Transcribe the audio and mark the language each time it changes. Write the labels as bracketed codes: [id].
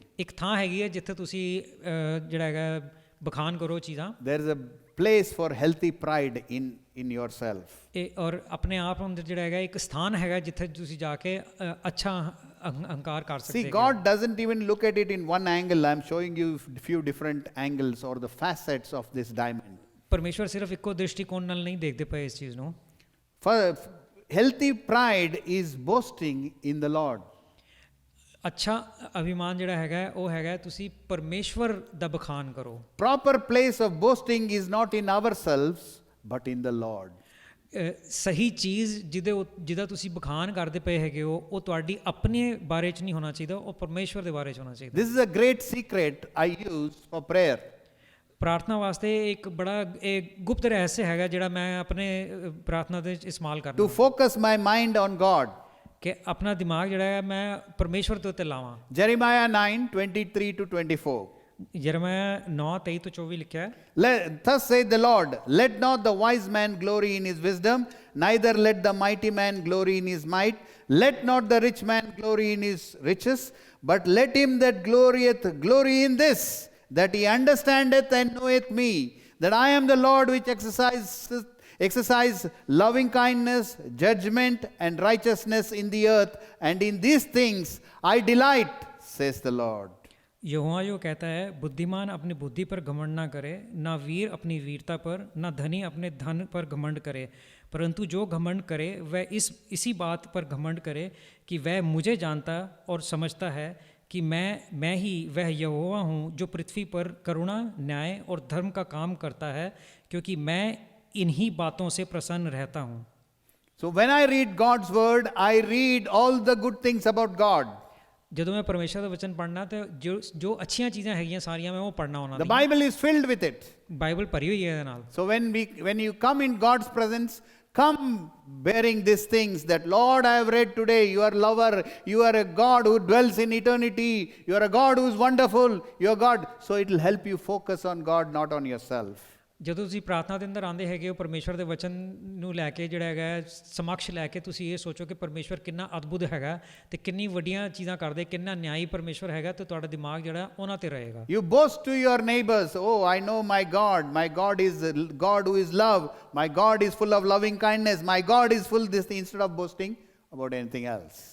[pa] ਇੱਕ ਥਾਂ ਹੈਗੀ ਹੈ ਜਿੱਥੇ ਤੁਸੀਂ ਜਿਹੜਾ ਹੈਗਾ ਬਖਾਨ ਕਰੋ ਚੀਜ਼ਾਂ। [en] There is a place for healthy pride in yourself. [pa] ਇਹ ਔਰ ਆਪਣੇ ਆਪ ਅੰਦਰ ਜਿਹੜਾ ਹੈਗਾ ਇੱਕ ਸਥਾਨ ਹੈਗਾ ਜਿੱਥੇ ਤੁਸੀਂ ਜਾ ਕੇ ਅੱਛਾ ਅਹੰਕਾਰ ਕਰ ਸਕਦੇ [en] See, [pa] ਹੋ। [en] God doesn't even look at it in one angle. I'm showing you few different angles or the facets of this diamond. [pa] ਪਰਮੇਸ਼ਵਰ ਸਿਰਫ ਇੱਕੋ ਦ੍ਰਿਸ਼ਟੀਕੋਣ ਨਾਲ ਨਹੀਂ ਦੇਖਦੇ ਪਏ ਇਸ ਚੀਜ਼ ਨੂੰ। [en] For healthy pride is boasting in the Lord. [pa] ਅੱਛਾ ਅਭਿਮਾਨ ਜਿਹੜਾ ਹੈਗਾ ਉਹ ਹੈਗਾ ਤੁਸੀਂ ਪਰਮੇਸ਼ਵਰ ਦਾ ਬਖਾਨ ਕਰੋ। [en] Proper place of boasting is not in ourselves but in the Lord. [pa] ਸਹੀ ਚੀਜ਼ ਜਿਹਦਾ ਤੁਸੀਂ ਬਖਾਨ ਕਰਦੇ ਪਏ ਹੈਗੇ ਹੋ ਉਹ ਤੁਹਾਡੀ ਆਪਣੇ ਬਾਰੇ 'ਚ ਨਹੀਂ ਹੋਣਾ ਚਾਹੀਦਾ, ਉਹ ਪਰਮੇਸ਼ਵਰ ਦੇ ਬਾਰੇ 'ਚ ਹੋਣਾ ਚਾਹੀਦਾ। [en] This is a great secret I use for prayer. [pa] ਪ੍ਰਾਰਥਨਾ ਵਾਸਤੇ ਇੱਕ ਬੜਾ ਇਹ ਗੁਪਤ ਰਹੱਸ ਹੈਗਾ ਜਿਹੜਾ ਮੈਂ ਆਪਣੇ ਪ੍ਰਾਰਥਨਾ ਦੇ ਇਸਤੇਮਾਲ ਕਰਦਾ। [en] To focus my mind on God. [pa] ਕਿ ਆਪਣਾ ਦਿਮਾਗ ਜਿਹੜਾ ਹੈ ਮੈਂ ਪਰਮੇਸ਼ਵਰ ਦੇ ਉੱਤੇ ਲਾਵਾਂ। [en] Jeremiah 9:23-24. [pa] ਯਰਮੀਆ 9:23-24 ਲਿਖਿਆ ਹੈ, [en] Thus saith the Lord, let not the wise man glory in his wisdom, neither let the mighty man glory in his might, let not the rich man glory in his riches, but let him that glorieth glory in this, that he understandeth and knoweth me, that I am the Lord which exercise loving kindness, judgment, and righteousness in the earth, and in these things I delight, says the Lord. [hi] यहोवा यो कहता है, बुद्धिमान अपनी बुद्धि पर घमंड ना करे, ना वीर अपनी वीरता पर, ना धनी अपने धन पर घमंड करे, परंतु जो घमंड करे वह इसी बात पर घमंड करे कि वह मुझे जानता और समझता है कि मैं ही वह यहोवा हूँ जो पृथ्वी पर करुणा, न्याय और धर्म का काम करता है, क्योंकि मैं इन्हीं बातों से प्रसन्न रहता हूँ. [en] So when I read God's word, I read all the good things about God. [pa] ਜਦੋਂ ਮੈਂ ਪਰਮੇਸ਼ਰ ਦਾ ਵਚਨ ਪੜ੍ਹਨਾ ਤੇ ਜੋ ਅੱਛੀਆਂ ਚੀਜ਼ਾਂ ਹੈਗੀਆਂ ਸਾਰੀਆਂ ਮੈਂ ਉਹ ਪੜ੍ਹਨਾ ਉਹਨਾਂ [en] The [pa] ਦੀਆਂ. [en] Bible is filled with it. [pa] Bible ਭਰੀ ਹੋਈ ਹੈ ਇਹਦੇ ਨਾਲ. [en] So when you come in God's presence, come bearing these things that, Lord, I have read today, you are lover, you are a God who dwells in eternity, you are a God who is wonderful, you are God. So it will help you focus on God, not on yourself. [pa] ਜਦੋਂ ਤੁਸੀਂ ਪ੍ਰਾਰਥਨਾ ਦੇ ਅੰਦਰ ਆਉਂਦੇ ਹੈਗੇ ਹੋ, ਪਰਮੇਸ਼ਰ ਦੇ ਵਚਨ ਨੂੰ ਲੈ ਕੇ ਜਿਹੜਾ ਹੈਗਾ ਸਮਕਸ਼ ਲੈ ਕੇ ਤੁਸੀਂ ਇਹ ਸੋਚੋ ਕਿ ਪਰਮੇਸ਼ਰ ਕਿੰਨਾ ਅਦਭੁਤ ਹੈਗਾ ਤੇ ਕਿੰਨੀ ਵੱਡੀਆਂ ਚੀਜ਼ਾਂ ਕਰਦੇ, ਕਿੰਨਾ ਨਿਆਈ ਪਰਮੇਸ਼ਰ ਹੈਗਾ, ਤੇ ਤੁਹਾਡਾ ਦਿਮਾਗ ਜਿਹੜਾ ਉਹਨਾਂ ਤੇ ਰਹੇਗਾ. [en] You boast to your neighbors, oh, I know my God is a God who is love, my God is full of loving kindness, my God is full this, instead of boasting about anything else.